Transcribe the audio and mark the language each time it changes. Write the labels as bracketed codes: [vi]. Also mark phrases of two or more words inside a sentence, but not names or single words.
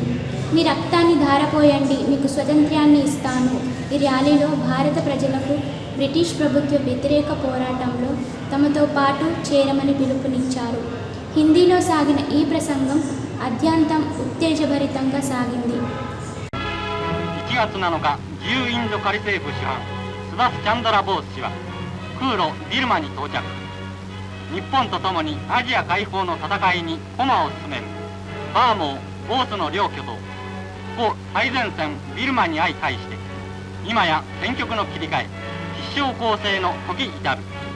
[te] మీ రక్తాన్ని ధారపోయండి, మీకు స్వతంత్రాన్ని ఇస్తాను. ఈ ర్యాలీలో భారత ప్రజలకు బ్రిటిష్ ప్రభుత్వ వ్యతిరేక పోరాటంలో తమతో పాటు చేరమని పిలుపునిచ్చారు. హిందీలో సాగిన ఈ ప్రసంగం అత్యంతం ఉత్తేజభరితంగా సాగింది. [ja] 1 月7日、自由インド仮政府主犯スバス・チャンドラ・ボース氏は空路ビルマに到着。日本とともにアジア解放の戦いに駒を進めるバーモー・ボースの両巨頭故最前線ビルマに相対して今や戦局の切り替え必勝攻勢の時至る。